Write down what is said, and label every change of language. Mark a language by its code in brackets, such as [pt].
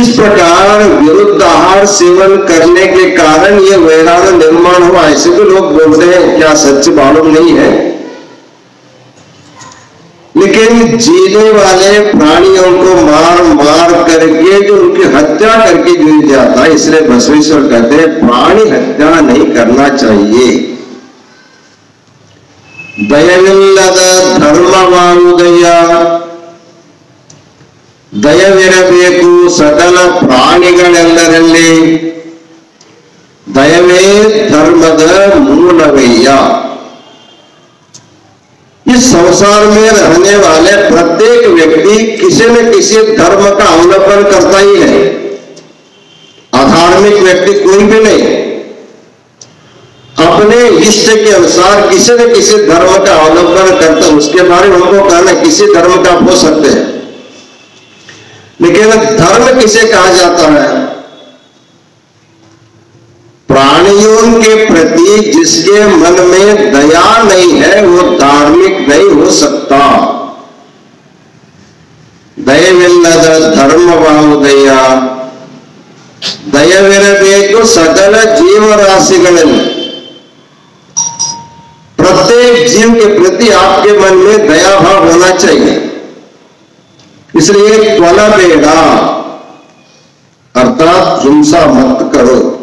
[hi] इस प्रकार विरुद्ध आहार सेवन करने के कारण ये वैराग्य निर्माण हुआ, ऐसे भी लोग बोलते हैं, क्या सच मालूम नहीं है। लेकिन जीने वाले प्राणियों को मार मार करके जो उनकी हत्या करके गिर जाता है, इसलिए बसवेश्वर कहते हैं प्राणी हत्या नहीं करना चाहिए। [kn] दयविಲ್ಲದ ಧರ್ಮವಾಗುವುದಯ್ಯ, ದಯವಿರಬೇಕು ಸಕಲ ಪ್ರಾಣಿಗಳೆಲ್ಲರಲ್ಲಿ, ದಯವೇ ಧರ್ಮದ ಮೂಲವಯ್ಯ। [hi] इस संसार में रहने वाले प्रत्येक व्यक्ति किसी न किसी धर्म का अवलंबन करता ही है। अधार्मिक व्यक्ति कोई भी नहीं, अपने इष्ट के अनुसार किसी न किसी धर्म का अवलंबन करता। उसके बारे में हमको कहना किसी धर्म का हो सकते हैं, लेकिन धर्म किसे कहा जाता है? प्राणियों के प्रति जिसके मन में दया नहीं है वो धार्मिक नहीं हो सकता। [kn] ದಯವಿಲ್ಲದ ಧರ್ಮವಾಗುವುದಯ್ಯ, ದಯವಿರಬೇಕು ಸಕಲ ಜೀವರಾಶಿಗಳಲ್ಲಿ। [hi] प्रत्येक जीव के प्रति आपके मन में दया भाव होना चाहिए। इसलिए त्वलबेड़ा अर्थात हिंसा मत करो।